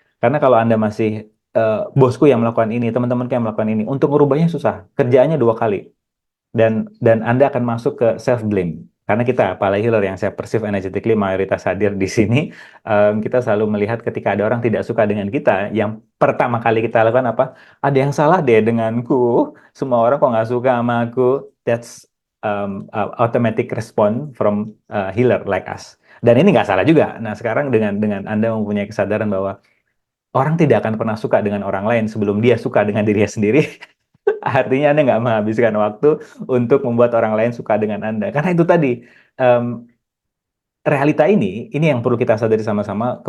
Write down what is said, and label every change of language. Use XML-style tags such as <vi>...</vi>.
<id>Karena kalau Anda masih bosku yang melakukan ini, teman-temanku yang melakukan ini, untuk merubahnya susah. Kerjaannya dua kali dan Anda akan masuk ke self blame. Karena kita, apalagi healer yang saya</id> <en>perceive energetically</en> <id>mayoritas hadir di sini, kita selalu melihat ketika ada orang tidak suka dengan kita, yang pertama kali kita lakukan apa? Ada yang salah deh denganku. Semua orang kok nggak suka sama aku.</id> <en>That's automatic response from healer like us.</en> <id>Dan ini nggak salah juga. Nah, sekarang dengan Anda mempunyai kesadaran bahwa orang tidak akan pernah suka dengan orang lain sebelum dia suka dengan dirinya sendiri. Artinya Anda nggak menghabiskan waktu untuk membuat orang lain suka dengan Anda. Karena itu tadi, em, realita ini yang perlu kita sadari sama-sama.</id>